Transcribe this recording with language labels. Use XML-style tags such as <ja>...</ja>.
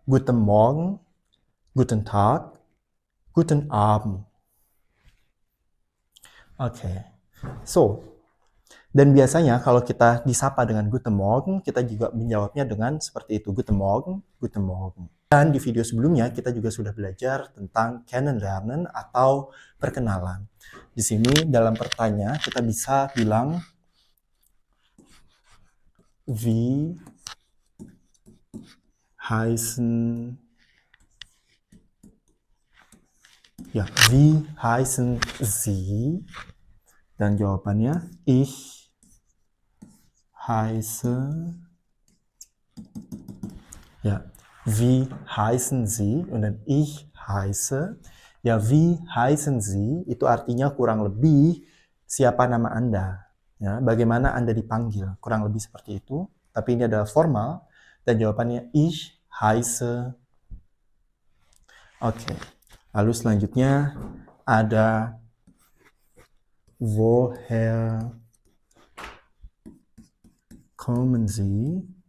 <de>Guten Morgen, Guten Tag, Guten Abend. Oke.</de> <id>So, dan biasanya kalau kita disapa dengan</id> <de>Guten Morgen,</de> <id>kita juga menjawabnya dengan seperti itu.</id> <de>Guten Morgen, Guten Morgen.</de> <id>Dan di video sebelumnya kita juga sudah belajar tentang Kennenlernen atau perkenalan. Di sini dalam pertanyaan kita bisa bilang</id> <de>Wie heißen Wie heißen Sie?</de> <id>Dan jawabannya</id> <de>Ich heiße Wie heißen Sie? Und dann ich heiße. Ya, wie heißen Sie?</de> <id>Itu artinya kurang lebih siapa nama Anda. Ya, bagaimana Anda dipanggil. Kurang lebih seperti itu. Tapi ini adalah formal. Dan jawabannya</id> <de>ich heiße.</de> <id>Oke. Lalu selanjutnya ada</id> <de>Woher kommen Sie?</de>